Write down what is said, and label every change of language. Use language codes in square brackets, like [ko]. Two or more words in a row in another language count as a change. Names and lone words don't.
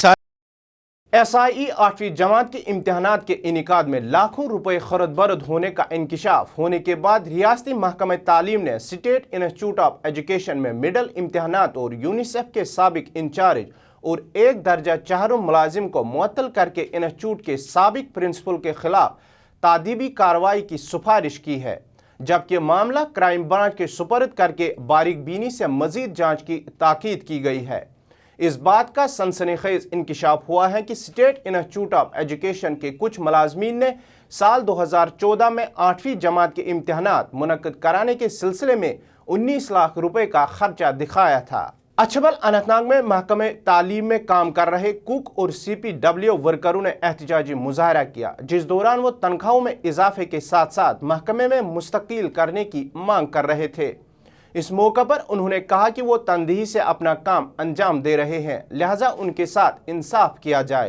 [ur] ایس آئی ای 8ویں جماعت کے امتحانات کے انعقاد میں لاکھوں روپے خرد برد ہونے کا انکشاف ہونے کے بعد ریاستی محکمہ تعلیم نے اسٹیٹ انسٹیٹیوٹ آف ایجوکیشن میں مڈل امتحانات اور یونیسیف کے سابق انچارج اور 1 درجہ 4 ملازم کو معطل کر کے انسٹیٹیوٹ کے سابق پرنسپل کے خلاف تادیبی کارروائی کی سفارش کی ہے, جبکہ معاملہ کرائم برانچ کے سپرد کر کے باریک بینی سے مزید جانچ کی تاکید کی گئی ہے. اس بات کا سنسنی خیز انکشاف ہوا ہے کہ اسٹیٹ انسٹیٹیوٹ آف ایجوکیشن کے کچھ ملازمین نے سال 2014 میں 8ویں جماعت کے امتحانات منعقد کرانے کے سلسلے میں 19 لاکھ روپے کا خرچہ دکھایا تھا. اچھبل اننت ناگ میں محکمہ تعلیم میں کام کر رہے کوک اور سی پی ڈبلیو ورکروں نے احتجاجی مظاہرہ کیا, جس دوران وہ تنخواہوں میں اضافے کے ساتھ ساتھ محکمے میں مستقل کرنے کی مانگ کر رہے تھے. اس موقع پر انہوں نے کہا کہ وہ تندہی سے اپنا کام انجام دے رہے ہیں, لہٰذا ان کے ساتھ انصاف کیا جائے.